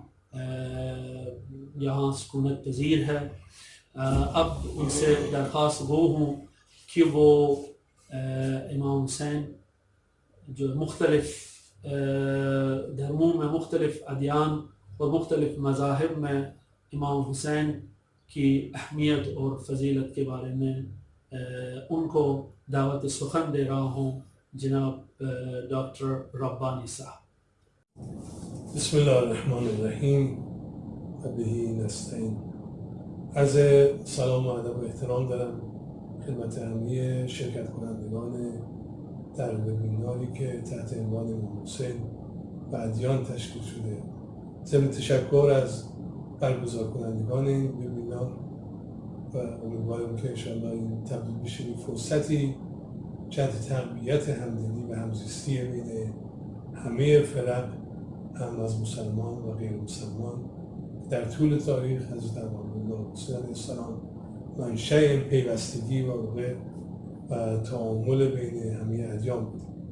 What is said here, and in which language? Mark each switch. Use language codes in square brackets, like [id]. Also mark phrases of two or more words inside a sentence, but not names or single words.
[ur] یہاں سکونت پذیر ہے، اب ان سے درخواست گو ہوں کہ وہ امام حسین جو مختلف دھرموں میں، مختلف ادیان اور مختلف مذاہب میں امام حسین کی اہمیت اور فضیلت کے بارے میں ان کو دعوت سخن دے رہا ہوں، جناب ڈاکٹر ربانی صاحب۔ [ar] بسم اللہ الرحمن الرحیم، ابھی نستعین۔ [fa] عرض سلام و ادب و احترام دارم خدمت همه شرکت کنندگان در وبیناری که تحت عنوان امام حسین و ادیان تشکیل شده. ضمن تشکر از برگزار کنندگان این وبینار و امیدوارم که انشاءالله این تبدیل بشه به فرصتی جهت تقویت همدلی و همزیستی بین همه فرق، هم از مسلمان و غیر مسلمان، در طول تاریخ حضرت امام‌الله حسین [ar] علیه السلام [fa] منشأ این پیوستگی و تعامل بین همه ادیان بود.